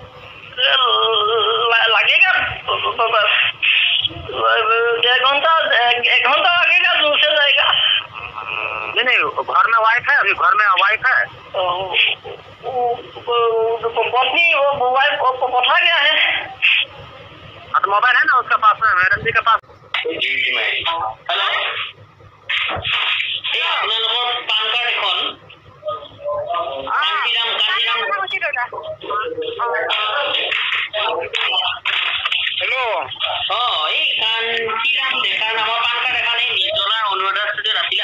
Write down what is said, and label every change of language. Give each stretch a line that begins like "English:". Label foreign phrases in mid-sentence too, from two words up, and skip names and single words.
Hindi: लगेगा 1 घंटा लगेगा, दूर से जाएगा। नहीं, घर में वाइफ है, अभी घर में वाइफ है। पत्नी वो वाइफ पठा गया है। हाँ तो मोबाइल है ना उसका पास में, मैडम जी के पास। हेलो,
Assamese: আপোনালোকৰ পান কাৰ্ড এখন
Hindi: हेलो,
Assamese: এই কান্তিৰাম ডেকাৰ নামৰ পান কাৰ্ড এখন এই নিজলাৰ অনুৰাধা ষ্টুডিঅ'ত আছিলা